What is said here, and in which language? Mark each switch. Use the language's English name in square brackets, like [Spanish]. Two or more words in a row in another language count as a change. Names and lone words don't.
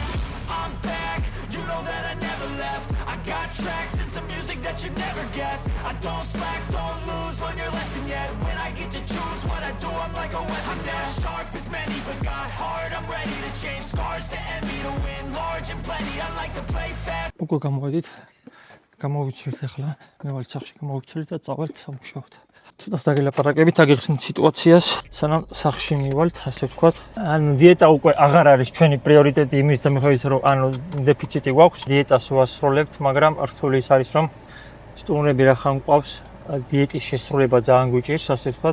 [English] I'm back, you know that I never left. I got tracks and some music that you never guess. I don't slack, don't lose, learn your lesson yet. When I get to choose what I do, I'm like a weapon. I'm not sharp as many, but got hard. I'm ready to change scars to envy, to win large and plenty. I like to play fast. [Georgian] უკვე გამოვედით. გამოვიცვლით ახლა. მე ვარ სახში გამოვიცვლით და წავალთ სამუშაოდ. ცოტას დაგელაპარაკებით, აგიხსნით სიტუაციას, სანამ სახში მივალთ, ასე ვთქვათ. ანუ დიეტა უკვე აღარ არის ჩვენი პრიორიტეტი იმის და მიხედვით რომ ანუ დეფიციტი გვაქვს, დიეტას ვასრულებთ, მაგრამ რთული ის არის რომ სტუმრები რახან მყავს, დიეტის შესრულება ძალიან გვიჭირს, ასე ვთქვათ.